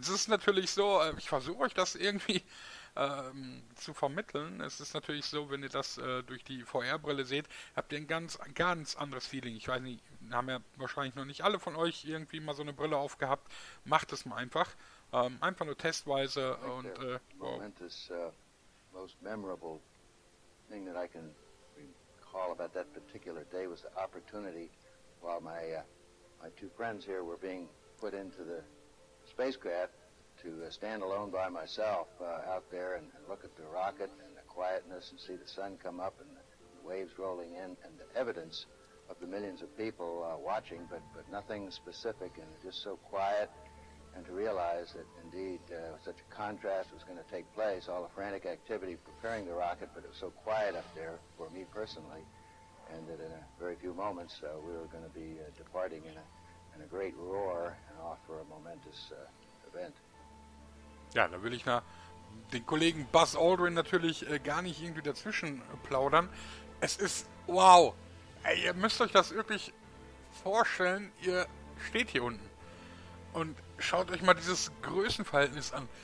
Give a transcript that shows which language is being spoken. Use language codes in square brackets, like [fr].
[de] Jetzt ist es natürlich so, ich versuche euch das irgendwie zu vermitteln. Es ist natürlich so, wenn ihr das durch die VR-Brille seht, habt ihr ein ganz anderes Feeling. Ich weiß nicht, haben ja wahrscheinlich noch nicht alle von euch irgendwie mal so eine Brille aufgehabt. Macht es mal einfach. Einfach nur testweise und [en] momentous, most memorable thing that I can recall about that particular day was the opportunity while my two friends here were being put into the spacecraft to stand alone by myself out there and look at the rocket and the quietness and see the sun come up and the waves rolling in and the evidence of the millions of people watching, but nothing specific and just so quiet, and to realize that indeed such a contrast was going to take place, all the frantic activity preparing the rocket, but it was so quiet up there for me personally, and that in a very few moments we were going to be departing in a great roar and off for a momentous event. [de] ja, da will ich den Kollegen Buzz Aldrin natürlich gar nicht irgendwie dazwischen plaudern. Es ist wow. Ey, ihr müsst euch das wirklich vorstellen, ihr steht hier unten und schaut euch mal dieses Größenverhältnis an.